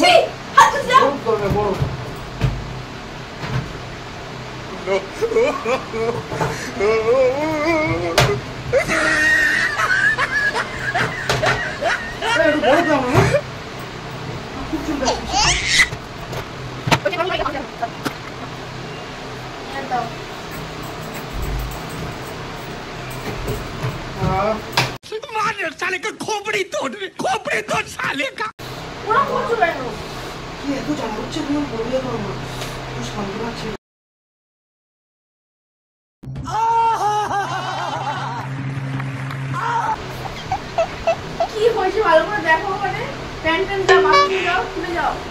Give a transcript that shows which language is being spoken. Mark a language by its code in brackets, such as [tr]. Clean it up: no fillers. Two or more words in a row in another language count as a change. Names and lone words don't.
[bn] ছি, হাত দাও। বড় দরকার, বড়। একটু বড় দাও না, খুব চুল কাটছে। [hi] मार साले का खोपड़ी तोड़ साले का। [bn] ওরা করছো কেন? কি এত জ্বালা হচ্ছে, তুমি বললে তো আমার একটু শান্ত লাগছে। কি হয়েছে ভালো করে দেখো, ওখানে প্যান্ট দাও, বাথরুমে যাও, খুলে যাও।